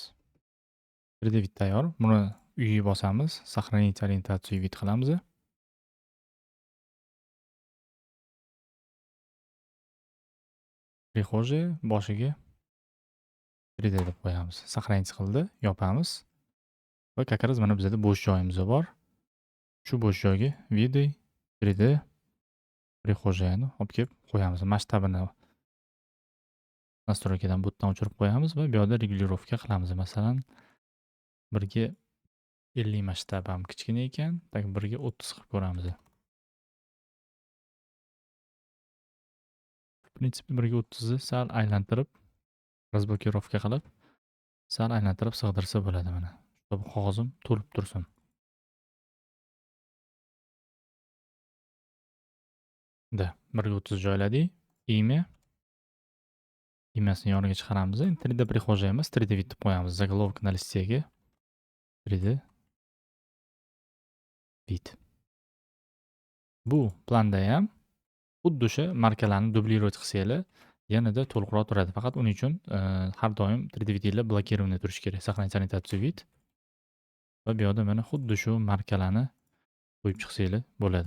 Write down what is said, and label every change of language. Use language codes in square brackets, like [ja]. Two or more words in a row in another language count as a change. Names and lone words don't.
[uz] 3D vid tayyor. Buni uyga bosamiz. [ru] Сохранить ориентацию [uz] vid qilamiz. Prixожие boshiga 3D deb qo'yamiz. Сохранить qildi, yopamiz. Va [ru] как раз [uz] mana bizda bo'sh joyimiz bor. Shu bo'sh joyga vid 3D prixojayini olib kelib qo'yamiz. Masshtabini настройкаdan bu yerdan o'chirib qo'yamiz va bu yoqda regulirovka qilamiz. Masalan, 1 ga 50 masshtab ham kichkina ekan, tak 1 ga 30 qilib ko'ramiz. [ru] В принципе [uz] 1 ga 30 ni sal aylantirib, razblokirovka qilib, sal aylantirib sig'dirsa bo'ladi mana. Shu qog'ozim to'lib tursin. Da 1 ga 30 joyladik. Imasini yoniga chiqaramiz. 3D prixoja emas, 3D vid deb qo'yamiz. [ru] Заголовок на листеге. [uz] 3D vid. Bu planda ham xuddi o'sha markalarni dublировать qilsanglar, yanada to'liqroq turadi. Faqat uning uchun har doim 3D vidlar blokirованный turishi kerak. [ru] Сохранить аннотацию вид. [uz] Va bu yoqda mana xuddi shu markalarni qo'yib chiqsanglar bo'ladi.